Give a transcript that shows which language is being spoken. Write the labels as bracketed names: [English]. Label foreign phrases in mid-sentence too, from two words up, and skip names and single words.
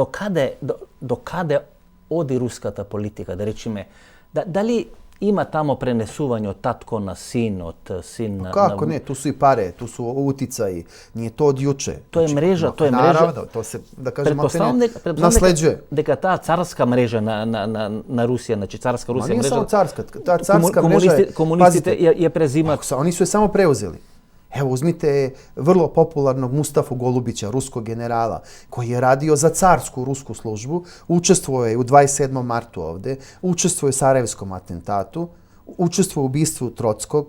[Macedonian] До каде оди руската политика, да речиме, да ли има тамо пренесување од татко на син, од син на... [Serbian] Kako ne, tu su i pare, tu su uticaji, nije to od juče. To je mreža, Naravno, to se, da kažem, nasleđuje. [Macedonian] Дека таа царска мрежа на Русија, значи царска Русија мрежа... [Serbian] Nije samo carska, ta carska mreža je... Komunistите je prezimат... Oni su je samo preuzeli. Evo, uzmite vrlo popularnog Mustafu Golubića, ruskog generala, koji je radio za carsku rusku službu, učestvovao je u 27. martu ovde, učestvovao je u Sarajevskom atentatu, učestvovao u ubistvu Trockog.